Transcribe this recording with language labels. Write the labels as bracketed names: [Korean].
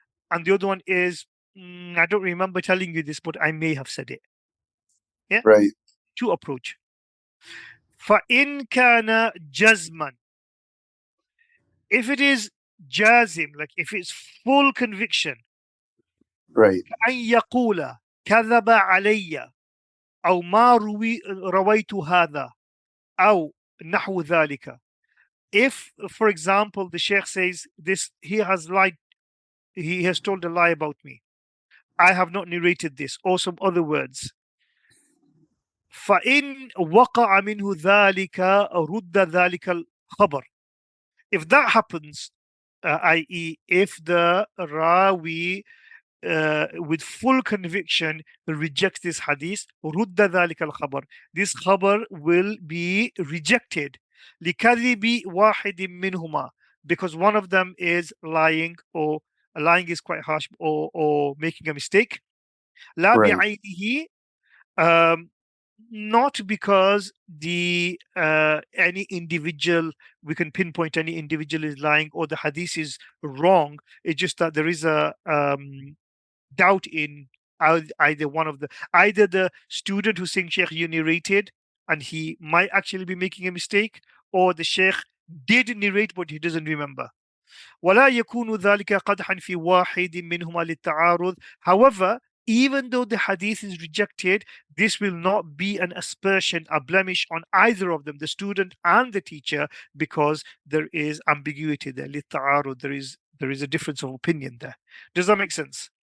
[English] And the other one is, I don't remember telling you this, but I may have said it. Yeah, Right. two approach. [Arabic] فَإِنْ كَانَ جَزْمًا. [English] If it is jazim, like if it's full conviction, Right. [Arabic] أن يقول كذب علي أو ما رويت هذا أو نحو ذلك. [English] If, for example, the sheikh says this, he has lied, he has told a lie about me, I have not narrated this, or some other words. [Arabic] فإن وقع منه ذلك رد ذلك الخبر. [English] If that happens, i.e., if the rawi with full conviction rejects this hadith, [Arabic] رد ذلك الخبر. [English] This khabar will be rejected. [Arabic] لكذب واحد منهما, [English] because one of them is lying, or lying is quite harsh, or making a mistake. [Arabic] لا [English] Right. [Arabic] بعينه, [English] um, not because the any individual, we can pinpoint any individual is lying or the hadith is wrong. It's just that there is a doubt in either one of the, either the student who's saying Sheikh, you narrated, and he might actually be making a mistake, or the Sheikh did narrate but he doesn't remember. [Arabic] ولا يكون ذلك قدحا في واحد منهما للتعارض. [English] However, even though the hadith is rejected, this will not be an aspersion, a blemish on either of them, the student and the teacher, because there is ambiguity there. [Arabic] للتعارض, [English] there is a difference of opinion there. Does that make sense?